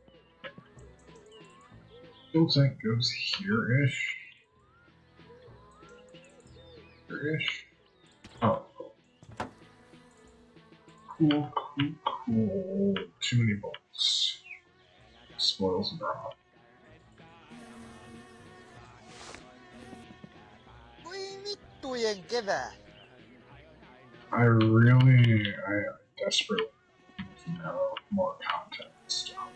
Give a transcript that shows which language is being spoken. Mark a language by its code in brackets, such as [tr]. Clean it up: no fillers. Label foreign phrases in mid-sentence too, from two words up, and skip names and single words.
[en] Fuel tank goes here-ish. Here-ish. Oh, cool. Cool. Too many bolts. Spoils the drop. [fi] Voi vittujen kevää. [en] I desperately need to know more context.